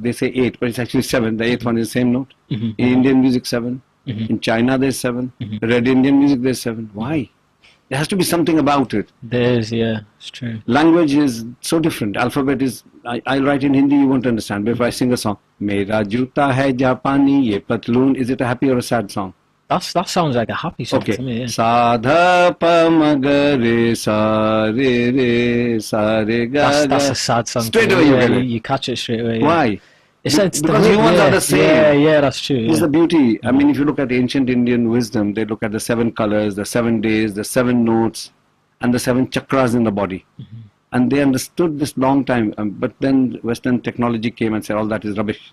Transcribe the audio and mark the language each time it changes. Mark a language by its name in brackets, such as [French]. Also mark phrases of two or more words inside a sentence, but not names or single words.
[English] They say 8, but it's actually 7. The 8th one is the same note. In Indian music, 7. In China, there's 7. Red Indian music, there's 7. Why? There has to be something about it. There is, yeah, it's true. Language is so different. Alphabet is, I'll write in Hindi, you won't understand. But if I sing a song, [Hindi] मेरा जूता है जापानी, ये पतलून, [English] is it a happy or a sad song? That sounds like a happy song to me, yeah. Sadha pa magare sa re sa re ga. That's a sad song. Straight away you catch it straight away. Yeah. Why? Because humans are the same. Yeah, that's true. It's the beauty. I mean, if you look at ancient Indian wisdom, they look at the 7 colors, the 7 days, the 7 notes, and the 7 chakras in the body. And they understood this long time. But then Western technology came and said, all that is rubbish.